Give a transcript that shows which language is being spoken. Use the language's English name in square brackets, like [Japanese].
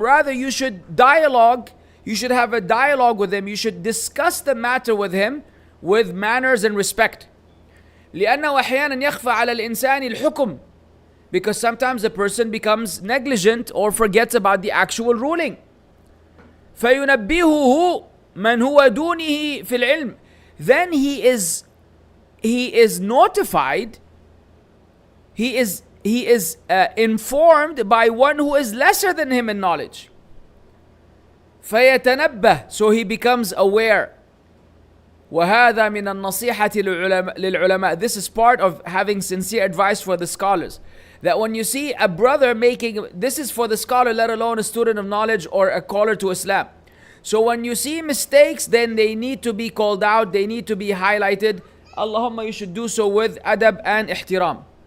[English] Rather, you should have a dialogue with him. You should discuss the matter with him with manners and respect. [Arabic] لأنه أحيانا يخفى على الإنسان الحكم. [English] Because sometimes a person becomes negligent or forgets about the actual ruling. [Arabic] فينبهه من هو دونه في العلم. [English] Then he is notified. He is informed by one who is lesser than him in knowledge. [Arabic] فيتنبه, [English] so he becomes aware. [Arabic] وهذا من النصيحة للعلماء. [English] This is part of having sincere advice for the scholars. That when you see a brother this is for the scholar, let alone a student of knowledge or a caller to Islam. So when you see mistakes, then they need to be called out, they need to be highlighted. Allahumma, you should do so with adab and ihtiram.